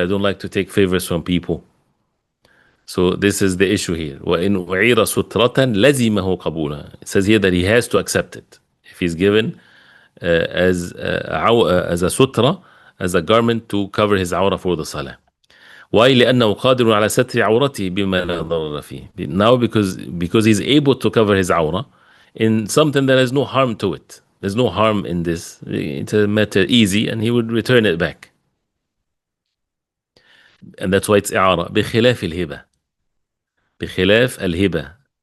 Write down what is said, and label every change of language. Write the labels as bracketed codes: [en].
[en] I don't like to take favors from people. So this is the issue here. [ar] وَإِنْ أُعِيرَ سُتْرَةً لَزِمَهُ قَبُولًا. [en] It says here that he has to accept it. If he's given as a sutra, as a garment to cover his awrah for the salah. Why? [ar] لأنه قادر على ستر عورته بما لا ضرر فيه. [en] Now because he's able to cover his awrah in something that has no harm to it. There's no harm in this. It's a matter easy, and he would return it back. And that's why it's إعارة. [ar] بخلاف الهبة. بخلاف الهبة.